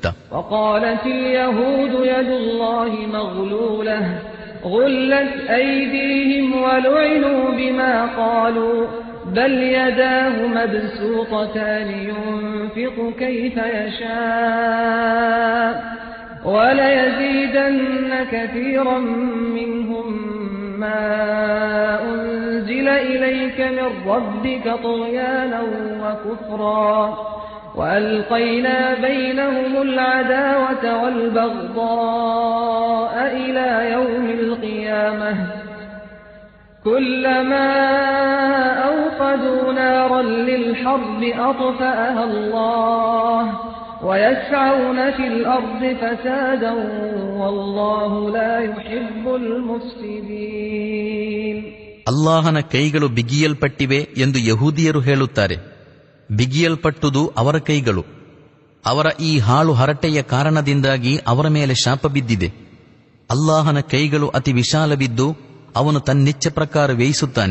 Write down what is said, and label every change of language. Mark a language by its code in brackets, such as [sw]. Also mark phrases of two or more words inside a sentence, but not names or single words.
[ar] وقالت اليهود يد الله مغلولة غلت أيديهم ولعنوا بما قالوا بل يداه مبسوطتان ينفق كيف يشاء وليزيدن كثيرا منهم ما أنزل إليك من ربك طغيانا وكفرا وألقينا بينهم العداوة والبغضاء إلى يوم القيامة كلما أوقدوا نارا للحرب أطفأها الله ويسعون في الأرض فسادا والله لا يحب المفسدين. [kn] ಅಲ್ಲಾಹನ ಕೈಗಳು ಬಿಗಿಯಲ್ಪಟ್ಟಿವೆ ಎಂದು ಯಹೂದಿಯರು ಹೇಳುತ್ತಾರೆ. ಬಿಗಿಯಲ್ಪಟ್ಟುದು ಅವರ ಕೈಗಳು. ಅವರ ಈ ಹಾಳು ಹರಟೆಯ ಕಾರಣದಿಂದಾಗಿ ಅವರ ಮೇಲೆ ಶಾಪ ಬಿದ್ದಿದೆ. ಅಲ್ಲಾಹನ ಕೈಗಳು ಅತಿ ವಿಶಾಲವಿದ್ದು ಅವನು ತನ್ನಿಚ್ಛೆ ಪ್ರಕಾರ ವ್ಯಯಿಸುತ್ತಾನೆ.